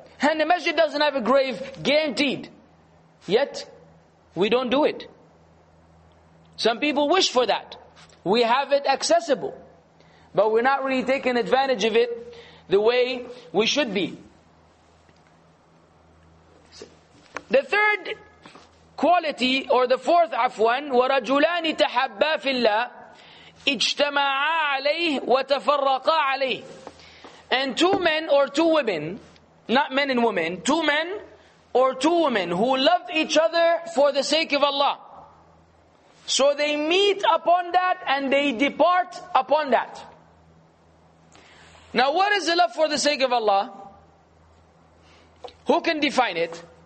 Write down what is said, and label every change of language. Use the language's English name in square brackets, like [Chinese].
[English] And the masjid doesn't have a grave, guaranteed. Yet, we don't do it. Some people wish for that. We have it accessible. But we're not really taking advantage of it the way we should be. The third quality, or the fourth afwan, [Arabic] وَرَجُلَانِ تَحَبَّا فِي اللَّهِ اجْتَمَعَا عَلَيْهِ وَتَفَرَّقَا عَلَيْهِ. [English] And two men or two women, not men and women, two men or two women who loved each other for the sake of Allah. So they meet upon that and they depart upon that. Now what is the love for the sake of Allah? Who can define it?